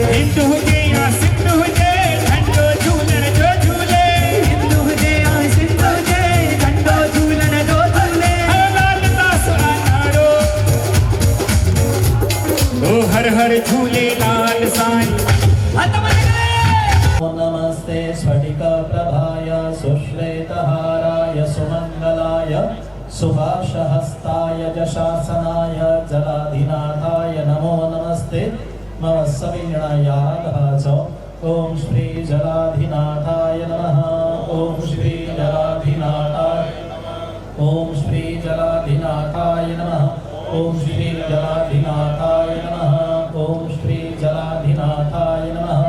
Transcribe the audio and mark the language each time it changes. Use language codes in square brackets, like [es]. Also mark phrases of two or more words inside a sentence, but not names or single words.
[sd] हिंद हुजे या सिंध हुजे झंडो झूलण जो झूले हिंद हुजे या सिंध हुजे झंडो झूलण जो झूले लालदास नारो ओ हर हर झूलेलाल साईं [sa] नमस्ते स्फटिकप्रभाय सुश्वेतहाराय सुमङ्गलाय सुभाषहस्ताय जशासनाय जलाधिनाथाय नमो नमस्ते मम सवीणायागः च ॐ श्री जलाधिनाथाय नमः ॐ श्री जलाधिनाथाय ॐ श्री जलाधिनाथाय नमः ॐ श्री जलाधिनाथाय नमः ॐ श्री जलाधिनाथाय नमः